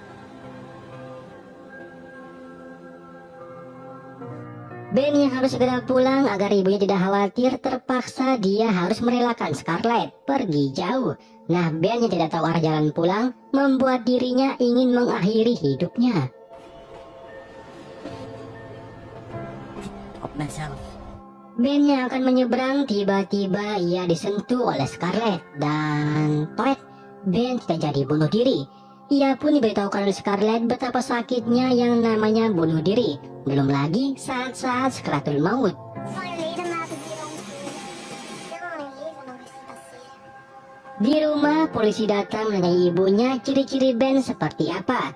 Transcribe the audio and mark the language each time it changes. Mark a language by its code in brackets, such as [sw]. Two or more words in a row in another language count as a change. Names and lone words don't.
[id] Ben yang harus segera pulang agar ibunya tidak khawatir, terpaksa dia harus merelakan Scarlett pergi jauh. Nah, Ben yang tidak tahu arah jalan pulang membuat dirinya ingin mengakhiri hidupnya. [nl] Op mezelf. [id] Ben yang akan menyeberang, tiba-tiba ia disentuh oleh Scarlett dan toet, Ben tidak jadi bunuh diri. Ia pun diberitahukan oleh Scarlett betapa sakitnya yang namanya bunuh diri. Belum lagi saat-saat sekaratul maut. Di rumah, polisi datang menanyai ibunya ciri-ciri Ben seperti apa.